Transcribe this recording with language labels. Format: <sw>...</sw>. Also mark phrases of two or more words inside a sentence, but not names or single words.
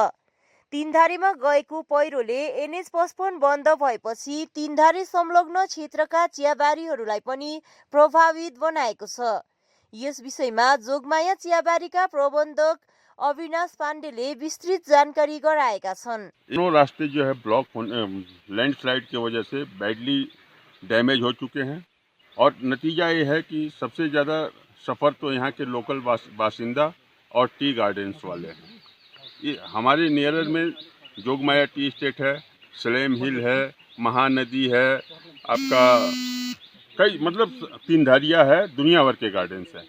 <ne>तीनधारेमा गएको पहिरोले NH 55 बन्द भएपछि तीनधारे संलग्न क्षेत्रका चियाबारीहरूलाई पनि प्रभावित बनाएको छ। यस विषयमा जोगमाया चियाबारीका प्रबन्धक अविनाश पाण्डेले विस्तृत जानकारी गराएका छन्।</ne> <hi>दोनों रास्ते जो है</hi> <en>block landslide</en> <hi>की वजह से</hi> <en>badly damage</en> <hi>हो चुके हैं और नतीजा ये है कि सबसे ज़्यादा सफ़र तो यहाँ के लोकल बासिंदा और</hi> <en>tea gardens</en> <hi>वाले हैं। ये हमारे नियरर में जोगमाया</hi> <en>tea state</en> <hi>है, सलेम हिल है, महानदी है, आपका कई मतलब तीनधारिया है, दुनिया भर के गार्डन्स हैं।</hi>